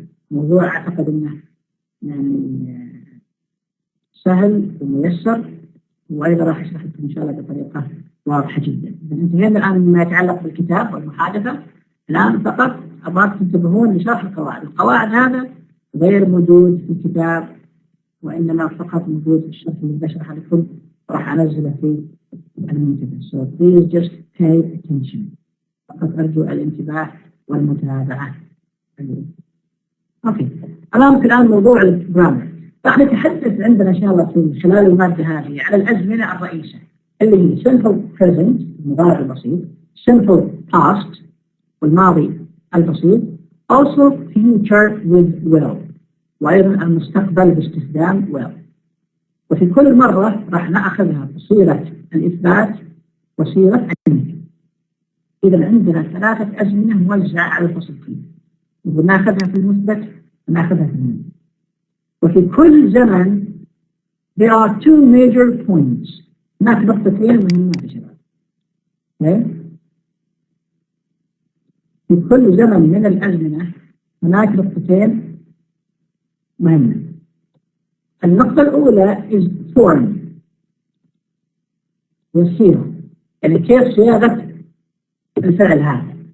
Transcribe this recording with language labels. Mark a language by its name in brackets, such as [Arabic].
[Arabic] موضوع أعتقد أنه يعني سهل وميسر، وأيضا راح أشرح لكم إن شاء الله بطريقة واضحة جدا. إذا انتهينا الآن مما يتعلق بالكتاب والمحادثة. الآن فقط أبغاكم تنتبهون لشرح القواعد. القواعد هذا غير موجود في الكتاب، وإنما فقط موجود في الشرح اللي بشرح لكم، راح أنزله في المنتدى. [English] So please just pay attention. [Arabic] فقط أرجو الانتباه والمتابعة. أوكي. أمامك الآن موضوع الجرامر. راح نتحدث عندنا إن شاء الله في خلال المادة هذه على الأزمنة الرئيسة اللي هي simple present المضارع البسيط، simple past والماضي البسيط، [English] also future with will، [Arabic] وأيضا المستقبل باستخدام will. وفي كل مرة راح نأخذها بصيغة الإثبات وصيغة النفي. إذا عندنا 3 أزمنة موزعة على الفصلين، وناخذها في المثبت وناخذها في المنفي. وفي كل زمن [English] there are 2 major points. [Arabic] هناك نقطتين مهمات يا شباب. في كل زمن من الأزمنة هناك نقطتين مهمة. النقطة الأولى [English] is form، [Arabic] والصيغة، يعني كيف صياغة الفعل هذا.